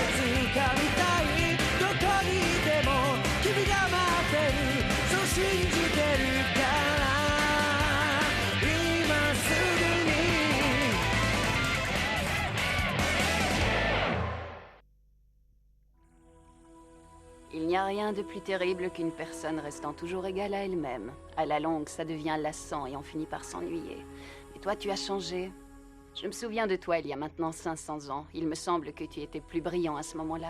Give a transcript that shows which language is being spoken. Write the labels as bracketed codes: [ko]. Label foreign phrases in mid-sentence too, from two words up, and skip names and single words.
[ja] 掴みたいどこにいても君が待ってるそう信じてるから今すぐに [fr] Il n'y a rien de plus terrible qu'une personne restant toujours égale à elle-même. À la longue, ça devient lassant et on finit par s'ennuyer. Et toi, tu as changé. Je me souviens de toi il y a maintenant 500 ans. Il me semble que tu étais plus brillant à ce moment-là.